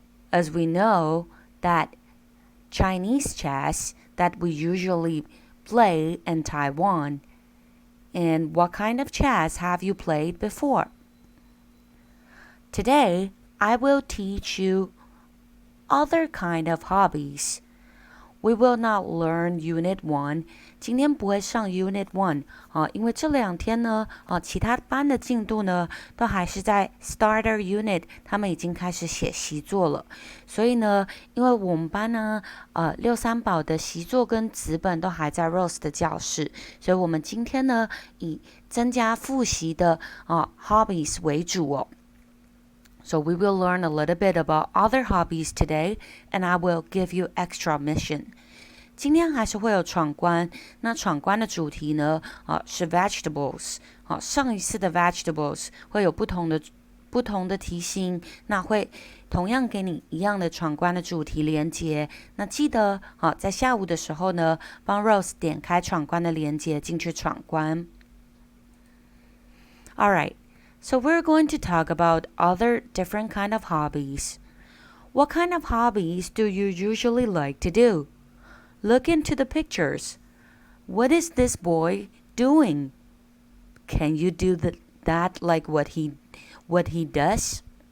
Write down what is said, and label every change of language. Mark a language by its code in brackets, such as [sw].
[en] As we know that Chinese chess that we usually play in Taiwan. And what kind of chess have you played before? Today, I will teach you other kind of hobbies. We will not learn Unit 1. [zh] 今天不会上 Unit 1因为这2天呢其他班的进度呢都还是在 Starter Unit， 他们已经开始写习作了。所以呢，因为我们班呢6-3宝的习作跟纸本都还在 Rose 的教室，所以我们今天呢以增加复习的hobbies 为主哦。 [en] So we will learn a little bit about other hobbies today, and I will give you extra mission. [zh] 今天还是会有闯关，那闯关的主题呢是 vegetables。上一次的 vegetables 会有不同的题型，那会同样给你一样的闯关的主题连结。那记得在下午的时候呢，帮 Rose 点开闯关的连结进去闯关。 [en] All right.So we're going to talk about other different kind of hobbies. What kind of hobbies do you usually like to do? Look into the pictures. What is this boy doing? Can you do that like what he does?